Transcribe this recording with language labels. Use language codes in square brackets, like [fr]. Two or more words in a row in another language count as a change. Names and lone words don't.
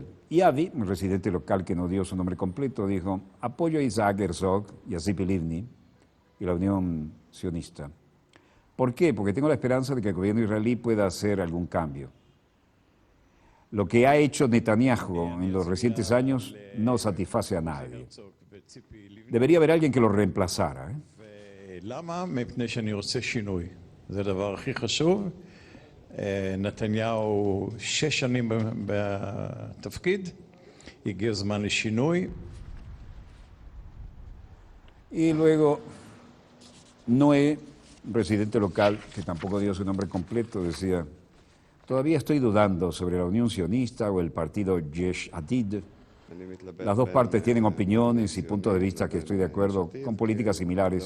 [es] Y Avi, un residente local que no dio su nombre completo, dijo: apoyo a Isaac Herzog y a Tzipi Livni y la Unión Sionista. ¿Por qué? Porque tengo la esperanza de que el gobierno israelí pueda hacer algún cambio. Lo que ha hecho Netanyahu en los recientes años no satisface a nadie. Debería haber alguien que lo reemplazara. [he] נתניהו 6 שנים בתפקיד, הגיע הזמן לשינוי. [es] Y luego Noé, residente local, que tampoco dio su nombre completo, decía: Todavía estoy dudando sobre la Unión Sionista o el partido Yesh Atid. Las dos partes tienen opiniones y puntos de vista que estoy de acuerdo con políticas similares.